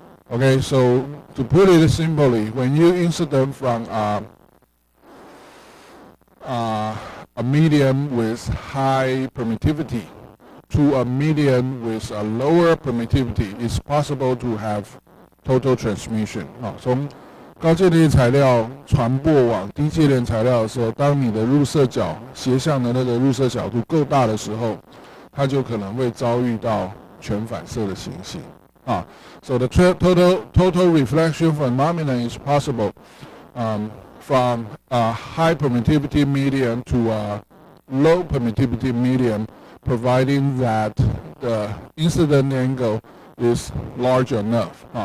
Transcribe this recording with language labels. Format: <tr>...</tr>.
<en>Okay, so to put it simply, when you incident from a medium with high permittivity to a medium with a lower permittivity, it's possible to have total transmission.</en> <zh>从高介链材料传播往低介链材料的时候，当你的入射角斜向的那个入射角度够大的时候，它就可能会遭遇到全反射的情形。</zh> <en>So the total reflection phenomenon is possible from a high permittivity medium to a low permittivity medium, providing that the incident angle is large enough.</en>